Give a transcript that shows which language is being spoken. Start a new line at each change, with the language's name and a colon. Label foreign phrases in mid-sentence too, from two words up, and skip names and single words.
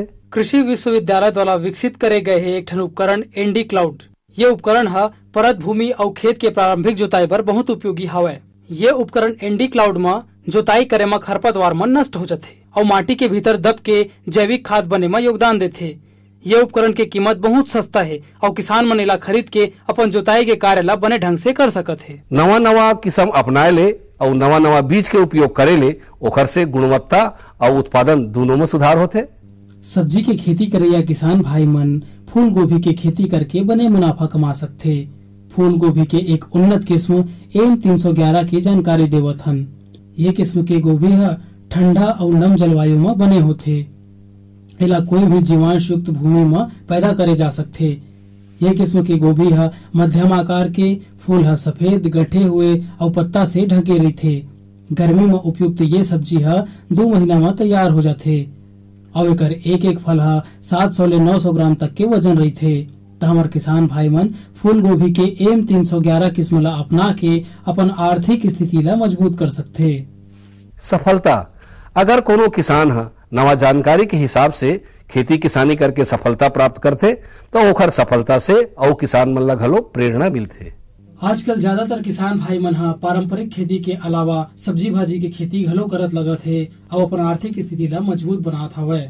Chhattisgarhi: कृषि विश्वविद्यालय द्वारा विकसित करे गए है एक ठन उपकरण एनडी क्लाउड। ये उपकरण है परत भूमि और खेत के प्रारंभिक जोताई पर बहुत उपयोगी हवे। ये उपकरण एनडी क्लाउड में जोताई करे में खरपतवार मन नष्ट हो जाते और माटी के भीतर दब के जैविक खाद बने में योगदान देते। ये उपकरण के कीमत बहुत सस्ता है और किसान मन इला खरीद के अपन जोताई के कार्य ला बने ढंग से कर सकत है। नवा नवा किस्म अपनाए ले और नवा नवा बीज के उपयोग करे ले ओखर से गुणवत्ता और उत्पादन दोनों में सुधार होते। सब्जी के खेती करैया किसान भाई मन फूल गोभी के खेती करके बने मुनाफा कमा सकते। फूल गोभी के एक उन्नत किस्म M311 की जानकारी देवत हन। ये किस्म के गोभी है ठंडा और नम जलवायु में बने होते। इला कोई भी जीवांश युक्त भूमि में पैदा करे जा सकते। ये किस्म के गोभी है मध्यम आकार के, फूल है सफेद गठे हुए और पत्ता से ढके रहते। गर्मी में उपयुक्त ये सब्जी है 2 महीना में तैयार हो जाते और एकर एक फल है 700 ले 900 ग्राम तक के वजन रहते। तो हमारे किसान भाई मन फूल गोभी के M311 किस्म ला अपना के अपन आर्थिक स्थिति ला मजबूत कर सकते। सफलता, अगर कोनो किसान है नवा जानकारी के हिसाब से खेती किसानी करके सफलता प्राप्त करते तो ओखर सफलता से और किसान मन ला घलो प्रेरणा मिलते। आजकल ज्यादातर किसान भाई मन हा पारंपरिक खेती के अलावा सब्जी भाजी के खेती घलो करत लगत है और अपन आर्थिक स्थिति ला मजबूत बनात हवे।